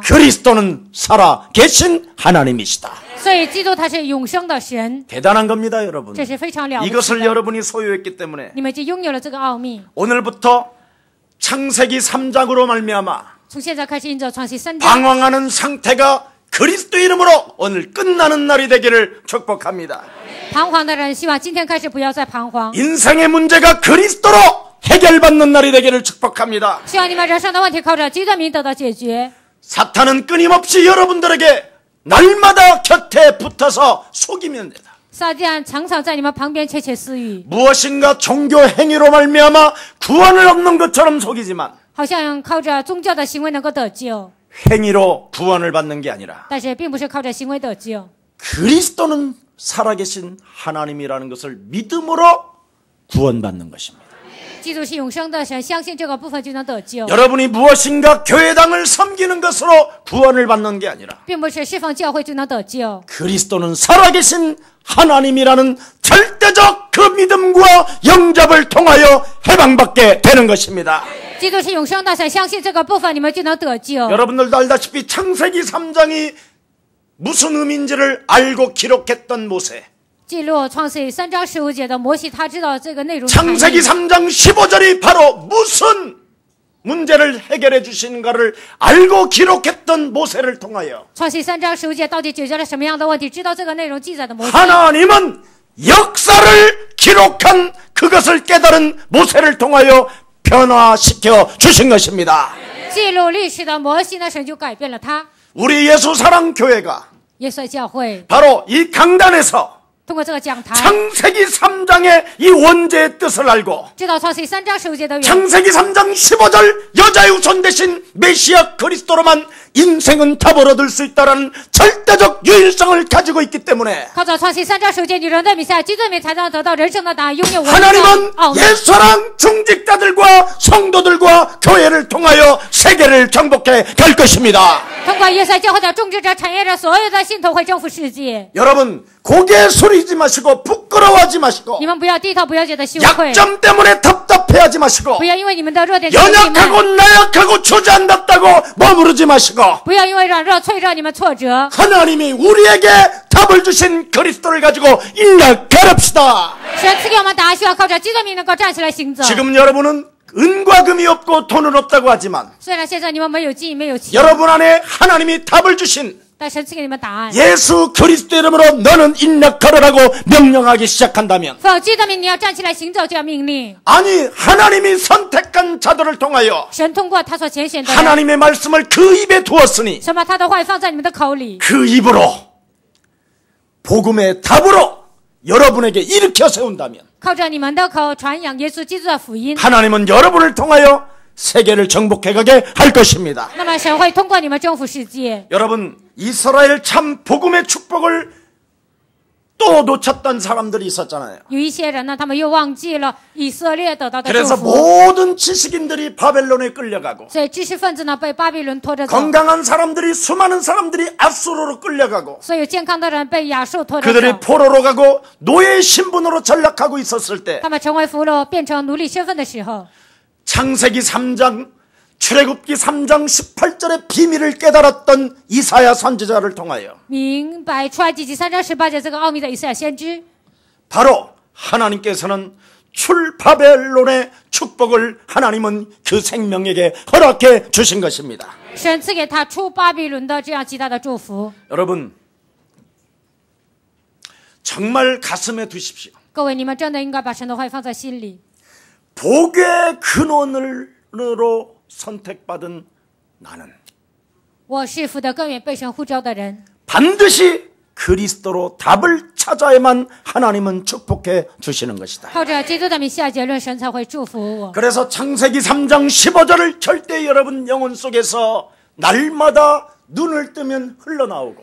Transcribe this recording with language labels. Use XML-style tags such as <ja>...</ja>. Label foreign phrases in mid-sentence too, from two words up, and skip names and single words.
<ko>그리스도는 살아계신 하나님이시다.</ko> <zh>所以基督他是永生的神，</zh> <ko>대단한 겁니다, 여러분.</ko> <zh>这是非常了不起</zh> <ko>이것을</ko> <zh>的。</zh> <ko>여러분이 소유했기 때문에</ko> <zh>你们已经拥有了这个奥秘。</zh> <ko>오늘부터 창세기 3장으로 말미암아</ko> <zh>从现在开始，因着创启3章，</zh> <ko>방황하는 상태가 그리스도 이름으로 오늘 끝나는 날이 되기를 축복합니다.</ko> <zh>彷徨的人，希望今天开始不要再彷徨。</zh> <ko>인생의 문제가 그리스도로 해결받는 날이 되기를 축복합니다.</ko> <zh>希望你们人生的问题靠着基督的名得到解决。</zh> <ko>사탄은 끊임없이 여러분들에게 날마다 곁에 붙어서 속이면 된다.</ko> <zh>撒旦常常在你们旁边窃窃私语，</zh> <ko>무엇인가 종교 행위로 말미암아 구원을 얻는 것처럼 속이지만</ko> <zh>好像靠着宗教的行为能够得救，</zh> <ko>행위로 구원을 받는 게 아니라</ko> <zh>但是并不是靠着行为得救。</zh> <ko>그리스도는 살아계신 하나님이라는 것을 믿음으로 구원받는 것입니다.</ko> <zh>基督是永生的神，相信这个部分就能得救，</zh> <ko>여러분이 무엇인가 교회당을 섬기는 것으로 구원을 받는 게 아니라</ko> <zh>并不是侍奉教会就能得救。</zh> <ko>그리스도는 살아계신 하나님이라는 절대적 그 믿음과 영접을 통하여 해방받게 되는 것입니다.</ko> <zh>基督是永生的神，相信这个部分你们就能得救。</zh> <ko>여러분들도 알다시피 창세기 3장이 무슨 의미인지를 알고 기록했던 모세.</ko> <zh>记录创世3章15节的摩西，他知道这个内容含义。</zh> <ko>창세기 3장 15절이 바로 무슨 문제를 해결해 주시는가를 알고 기록했던 모세를 통하여</ko> <zh>创世3章15节到底解决了什么样的问题？知道这个内容记载的摩西，</zh> <ko>하나님은 역사를 기록한 그것을 깨달은 모세를 통하여 변화시켜 주신 것입니다.</ko> <zh>记录历史的摩西呢，神就改变了他。</zh> <ko>우리 예수사랑교회가</ko> <zh>耶稣教会</zh> <ko>바로 이 강단에서</ko> <zh>通过这个讲台，</zh> <ko>창세기 3장의 이 원죄의 뜻을 알고</ko> <zh>知道创世3章15节的原</zh> <ko>창세기 3장 15절 여자의 후손 대신 메시아 그리스도로만 인생은 답을 얻을 수 있다는 절대적 유일성을 가지고 있기 때문에</ko> <zh>靠着创世3章15节，女人的弥赛亚基督里才能得到人生的答案，拥有</zh> <ko>하나님은</ko> <zh>奥秘。</zh> <ko>예수사랑 중직자들과 성도들과 교회를 통하여 세계를 정복해 갈 것입니다.</ko> <zh>通过耶稣教会的种植者、产业者，所有的信徒会征服世界。</zh> <ko>여러분 고개 숙이지 마시고 부끄러워하지 마시고</ko> <zh>你们不要低头，不要觉得羞愧，</zh> <ko>약점 때문에 답답해하지 마시고</ko> <zh>不要因为你们的弱点就郁</zh> <ko>연약하고</ko> <zh>闷，</zh> <ko>나약하고 주저앉았다고 머무르지 마시고</ko> <zh>不要因为软弱脆弱你们挫折。</zh> <ko>하나님이 우리에게 답을 주신 그리스도를 가지고 일나가릅시다.</ko> <zh>神赐给我们答案，需要靠着基督名能够站起来行走。</zh> <ko>지금 여러분은 은과 금이 없고 돈은 없다고 하지만</ko> <zh>虽然现在你们没有金，没有钱，</zh> <ko>여러분 안에 하나님이 답을 주신</ko> <zh>但神赐给你们答案。</zh> <ko>예수 그리스도 이름으로 너는 일나가라고 명령하기 시작한다면</ko> <zh>奉基督名，你要站起来行走，就要命令。</zh> <ko>아니 하나님이 선택한 자들을 통하여</ko> <zh>神通过他所拣选的人，</zh> <ko>하나님의 말씀을 그 입에 두었으니</ko> <zh>神把他的话语放在你们的口里，</zh> <ko>그 입으로 복음의 답으로 여러분에게 일으켜 세운다면</ko> <zh>靠着你们的口传扬耶稣基督的福音。</zh> <ko>하나님은 여러분을 통하여 세계를 정복해가게 할 것입니다.</ko> <zh>那么神会通过你们征服世界。</zh> <ko>여러분 이스라엘 참 복음의 축복을 또 놓쳤던 사람들이 있었잖아요.</ko> <zh>有一些人呢，他们又忘记了以色列得到的祝</zh> <ko>그래서</ko> <zh>福，</zh> <ko>모든 지식인들이 바벨론에 끌려가고</ko> <zh>所以知识分子呢被巴比伦拖着走，</zh> <ko>건강한 사람들이 수많은 사람들이 앗수로로 끌려가고</ko> <zh>所有健康的人被亚述拖着</zh> <ko>그들이</ko> <zh>走，</zh> <ko>포로로 가고 노예 신분으로 전락하고 있었을 때</ko> <zh>他们成为俘虏，变成奴隶身份的时候，</zh> <ko>창세기 3장 출애굽기 3장 18절의 비밀을 깨달았던 이사야 선지자를 통하여</ko> <zh>明白出埃及记3章18节这个奥秘的以赛亚先知，</zh> <ko>바로 하나님께서는 출바벨론의 축복을 하나님은 그 생명에게 허락해 주신 것입니다.</ko> <zh>神赐给他出巴比伦的这样极大的祝福。</zh> <ko>여러분 정말 가슴에 두십시오.</ko> <zh>各位，你们真的应该把神的话语放在心里。</zh> <ko>복의 근원으로 선택받은 나는</ko> <zh>我是福的根源，被神呼召的人，</zh> <ko>반드시 그리스도로 답을 찾아야만 하나님은 축복해 주시는 것이다.</ko> <zh>靠着基督的名下结论，神才会祝福我。</zh> <ko>그래서 창세기 3장 15절을 절대 여러분 영혼 속에서 날마다 눈을 뜨면 흘러나오고</ko>